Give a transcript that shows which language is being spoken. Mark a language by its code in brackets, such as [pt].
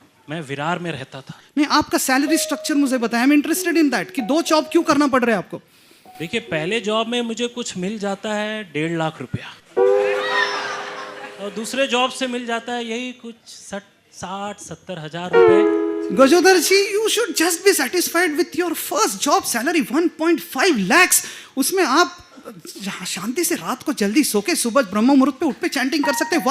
[hi] मैं विरार में रहता था। नहीं, आपका सैलरी स्ट्रक्चर मुझे बताएं। [en] I am interested in that [hi] कि 2 जॉब क्यों करना पड़ रहा है आपको? देखिए, पहले जॉब में मुझे कुछ मिल जाता है 1.5 लाख रुपया, और दूसरे जॉब से मिल जाता है यही कुछ 60-70 हजार रुपए। [en] Gajodhar ji, you should just be satisfied with your first job salary 1.5 lakhs। [hi] उसमें आप शांति से रात को जल्दी सो के सुबह ब्रह्म मुहूर्त पे उठ पे चैंटिंग कर सकते हैं।